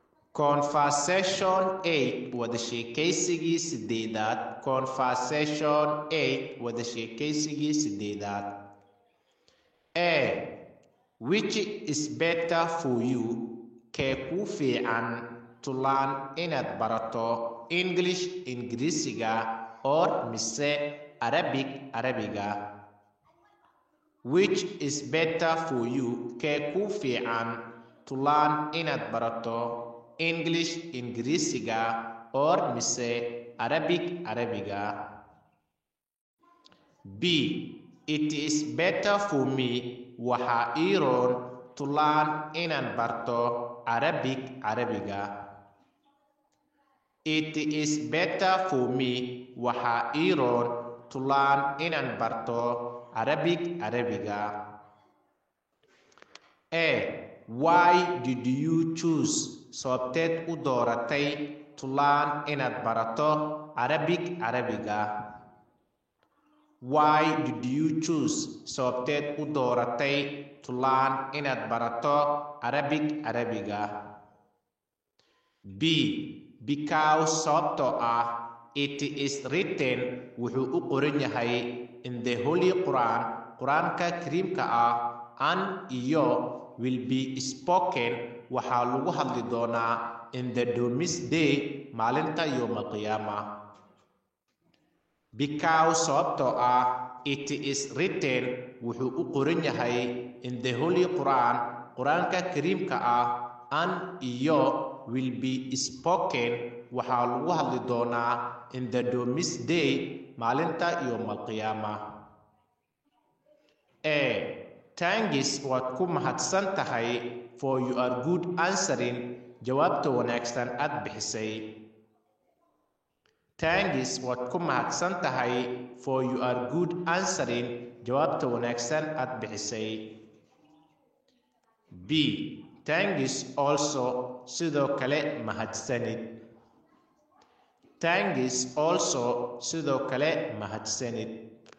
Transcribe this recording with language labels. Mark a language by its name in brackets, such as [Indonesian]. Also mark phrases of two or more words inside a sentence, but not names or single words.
[Somali] Conversation 8 wada sheekaysigii sideedaad. Conversation 8 wada sheekaysigii sideedaad. [English] A. Which is better for you? [Somali] Kee kuu fiican [English] to learn [Somali] inaad barato English Ingiriisiga or mise Arabic Arabiga? [English] Which is better for you? [Somali] Kee kuu fiican [English] to learn [Somali] inaad barato English Ingiriisiga or mise Arabic Arabiga? [English] B. It is better for me. [Somali] Waxa ii roon [English] to learn [Somali] inaan barto Arabic Arabiga. [English] It is better for me. [Somali] Waxa ii roon [English] to learn [Somali] inaan barto Arabic Arabiga. [English] A. Why did you choose? [Somali] Sababteed u dooratay [English] to learn [Somali] inaad barato Arabic Arabiga? [English] Why did you choose? [Somali] Sababteed u dooratay [English] to learn [Somali] inaad barato Arabic Arabiga? [English] B. Because [Somali] sababtoo ah [English] it is written [Somali] wuxuu u qoran yahay [English] in the Holy Quran [Somali] Quraanka Kariimka ah [English] and iyo will be spoken [Somali] waxaa lagu hadli doonaa [English] in the doomsday maalinta [Arabic] يوم القيامة. [English] Because [Somali] sababtoo ah [English] it is written [Somali] wuxuu u qoran yahay [English] in the Holy Quran [Somali] Quraanka Kariimka ah [English] and iyo will be spoken [Somali] waxaa lagu hadli doonaa [English] in the doomsday maalinta [Arabic] يوم القيامة. [Somali] A. Thanks waad ku mahadsan tahay [English] for your good answering [Somali] jawaabta wanaagsan aad bixisay. Thanks waad ku mahadsan tahay [English] for your good answering [Somali] jawaabta wanaagsan aad bixisay. B. [English] Thanks also [Somali] sidoo kale mahadsanid. [English] Thanks also [Somali] sidoo kale mahadsanid.